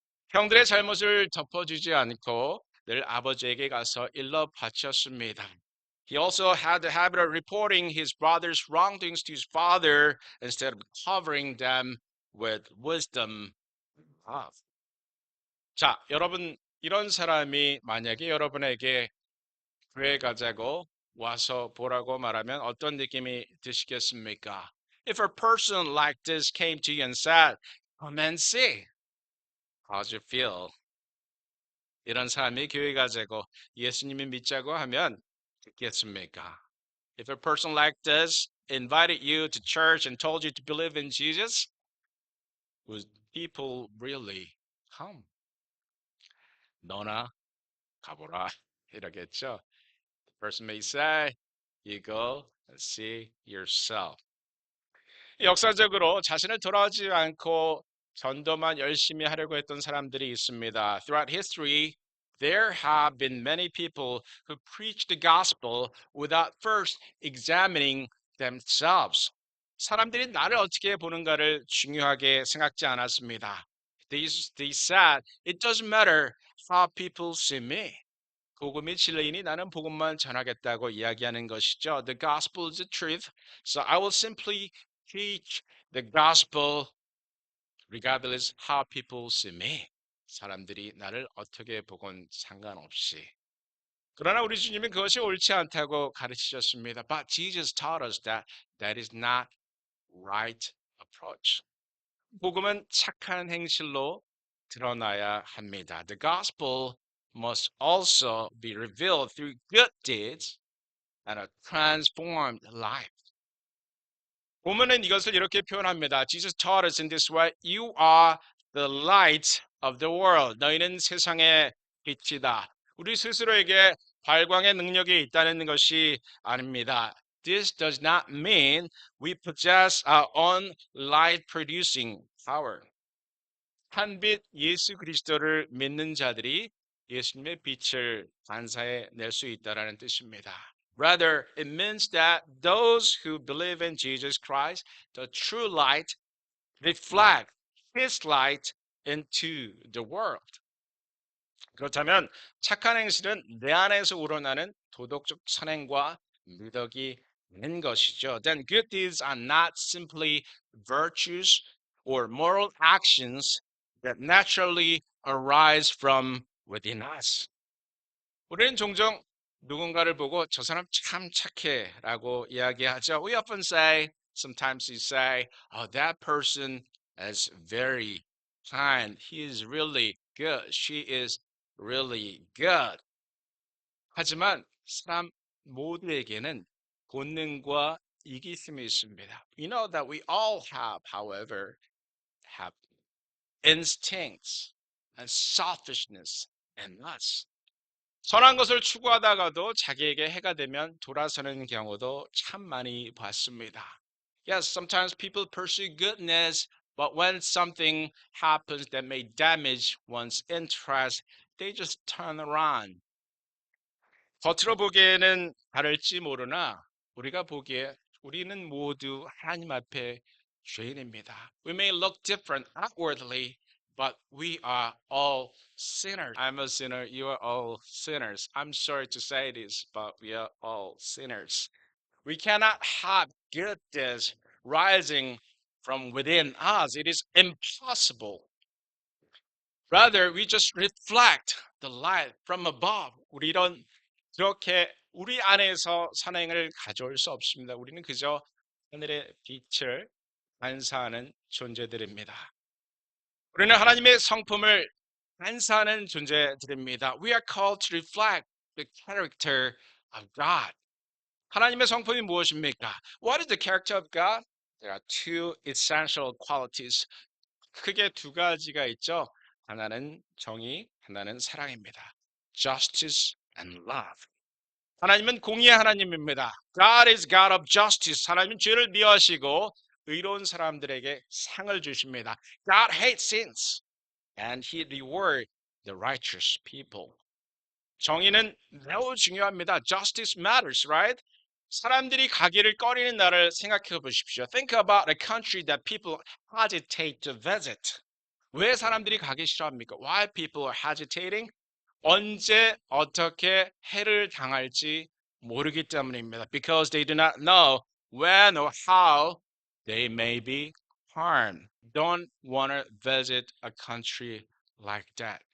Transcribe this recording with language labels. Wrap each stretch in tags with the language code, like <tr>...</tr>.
<ko>형들의 잘못을 덮어주지 않고 늘 아버지에게 가서 일러 바쳤습니다.</ko> <en>He also had the habit of reporting his brother's wrongdoings to his father instead of covering them with wisdom.</en> <ko>아, 자, 여러분 이런 사람이 만약에 여러분에게 교회 가자고 와서 보라고 말하면 어떤 느낌이 드시겠습니까?</ko> <en>If a person like this came to you and said, "Come and see," how'd you feel?</en> <ko>이런 사람이 교회 가자고 예수님을 믿자고 하면 듣겠습니까?</ko> <en>If a person like this invited you to church and told you to believe in Jesus, would people really come?</en> <ko>너나 가보라 이러겠죠.</ko> <en>The person may say, you go and see yourself.</en> <ko>역사적으로 자신을 돌아오지 않고 전도만 열심히 하려고 했던 사람들이 있습니다.</ko> <en>Throughout history, there have been many people who preach the gospel without first examining themselves.</en> <ko>사람들이 나를 어떻게 보는가를 중요하게 생각지 않았습니다.</ko> <en>They said, it doesn't matter how people see me.</en> <ko>복음이 진리이니 나는 복음만 전하겠다고 이야기하는 것이죠.</ko> <en>The gospel is the truth, so I will simply preach the gospel regardless how people see me.</en> <ko>사람들이 나를 어떻게 보건 상관없이. 그러나 우리 주님은 그것이 옳지 않다고 가르치셨습니다.</ko> <en>But Jesus taught us that that is not right approach.</en> <ko>복음은 착한 행실로 드러나야 합니다.</ko> <en>The gospel must also be revealed through good deeds and a transformed life.</en> <ko>본문은 이것을 이렇게 표현합니다.</ko> <en>Jesus taught us in this way. You are the light of the world.</en> <ko>너희는 세상의 빛이다. 우리 스스로에게 발광의 능력이 있다는 것이 아닙니다.</ko> <en>This does not mean we possess our own light producing power.</en> <ko>한빛 예수 그리스도를 믿는 자들이 예수님의 빛을 반사해 낼 수 있다라는 뜻입니다.</ko> <en>Rather, it means that those who believe in Jesus Christ, the true light, reflect His light into the world.</en> <ko>그렇다면 착한 행실은 내 안에서 우러나는 도덕적 선행과 미덕이 있는 것이죠.</ko> <en>Then good deeds are not simply virtues or moral actions that naturally arise from within us.</en> <ko>우리는 종종 누군가를 보고 저 사람 참 착해라고 이야기하죠.</ko> <en>We often say, sometimes we say, oh, that person is very kind. He is really good. She is really good.</en> <ko>하지만 사람 모두에게는 본능과 이기심이 있습니다.</ko> <en>We know that we all have, however, have instincts and selfishness in us.</en> <ko>선한 것을 추구하다가도 자기에게 해가 되면 돌아서는 경우도 참 많이 봤습니다.</ko> <en>Yes, sometimes people pursue goodness, but when something happens that may damage one's interest, they just turn around.</en> <ko>겉으로 보기에는 다를지 모르나 우리가 보기에 우리는 모두 하나님 앞에 죄인입니다.</ko> <en>We may look different outwardly, but we are all sinners. I'm a sinner. You are all sinners. I'm sorry to say this, but we are all sinners. We cannot have goodness rising from within us. It is impossible. Rather, we just reflect the light from above.</en> <ko>우리는 그렇게 우리 안에서 선행을 가져올 수 없습니다. 우리는 그저 하늘의 빛을 반사하는 존재들입니다. 우리는 하나님의 성품을 반사하는 존재들입니다.</ko> <en>We are called to reflect the character of God.</en> <ko>하나님의 성품이 무엇입니까?</ko> <en>What is the character of God? There are two essential qualities.</en> <ko>크게 두 가지가 있죠. 하나는 정의, 하나는 사랑입니다.</ko> <en>Justice and love.</en> <ko>하나님은 공의의 하나님입니다.</ko> <en>God is God of justice.</en> <ko>하나님은 죄를 미워하시고 의로운 사람들에게 상을 주십니다.</ko> <en>God hates sins and He rewards the righteous people.</en> <ko>정의는 매우 중요합니다.</ko> <en>Justice matters, right?</en> <ko>사람들이 가기를 꺼리는 나라를 생각해 보십시오.</ko> <en>Think about a country that people hesitate to visit.</en> <ko>왜 사람들이 가기 싫어합니까?</ko> <en>Why people are hesitating?</en> <ko>언제 어떻게 해를 당할지 모르기 때문입니다.</ko> <en>Because they do not know when or how they may be harmed. Don't want to visit a country like that.</en>